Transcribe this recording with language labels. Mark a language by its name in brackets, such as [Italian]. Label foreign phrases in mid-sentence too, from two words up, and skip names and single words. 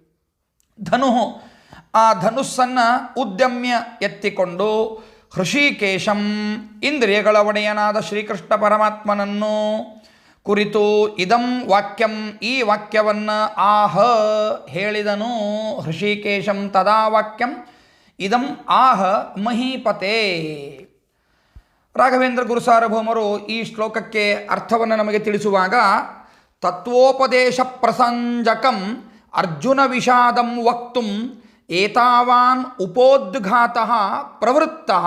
[Kannada] ಆ ಧನುಸ್ಸನ್ನು ಉದ್ಯಮ್ಯ ಎತ್ತಿಕೊಂಡು ಹೃಷಿಕೇಶಂ, ಇಂದ್ರಿಯಗಳ ಒಡೆಯನಾದ ಶ್ರೀಕೃಷ್ಣ ಪರಮಾತ್ಮನನ್ನು ಕುರಿತು [Sanskrit] ಇದಂ ವಾಕ್ಯಂ, [Kannada] ಈ ವಾಕ್ಯವನ್ನು ಆಹ ಹೇಳಿದನು. [Sanskrit] ಹೃಷಿಕೇಶಂ ತದಾ ವಾಕ್ಯಂ ಇದಂ ಆಹ ಮಹೀಪತೆ. [Kannada] ರಾಘವೇಂದ್ರ ಗುರುಸಾರ್ವಭೌಮರು ಈ ಶ್ಲೋಕಕ್ಕೆ ಅರ್ಥವನ್ನು ನಮಗೆ ತಿಳಿಸುವಾಗ, [Sanskrit] ತತ್ವೋಪದೇಶ ಪ್ರಸಂಜಕಂ ಅರ್ಜುನ ವಿಷಾದಂ ವಕ್ತುಂ ಏತಾವಾನ್ ಉಪೋದ್ಘಾತಃ ಪ್ರವೃತ್ತಃ.